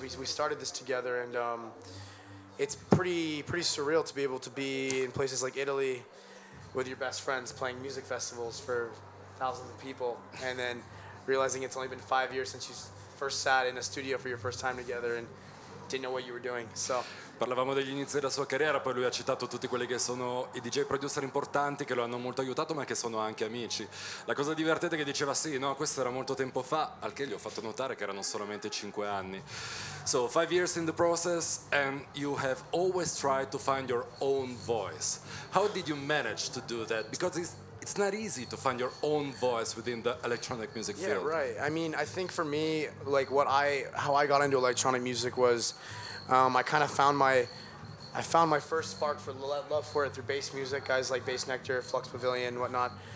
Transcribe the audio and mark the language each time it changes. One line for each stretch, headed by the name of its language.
English: We started this together, and it's pretty surreal to be able to be in places like Italy with your best friends playing music festivals for thousands of people, and then realizing it's only been 5 years since first sat in a studio for your first time together and didn't know what you were doing. So.
Italian: Parlavamo degli inizi della sua carriera, poi lui ha citato tutti quelli che sono i DJ producer importanti che lo hanno molto aiutato, ma che sono anche amici. La cosa divertente è che diceva sì, no, questo era molto tempo fa, al che gli ho fatto notare che erano solamente 5 anni.
English: So 5 years in the process and you have always tried to find your own voice. How did you manage to do that? Because it's not easy to find your own voice within the electronic music field. Yeah, right. I mean, I think for me, like how I got into electronic music was I kind of found my first spark for love for it through bass music, guys like Bass Nectar, Flux Pavilion, whatnot.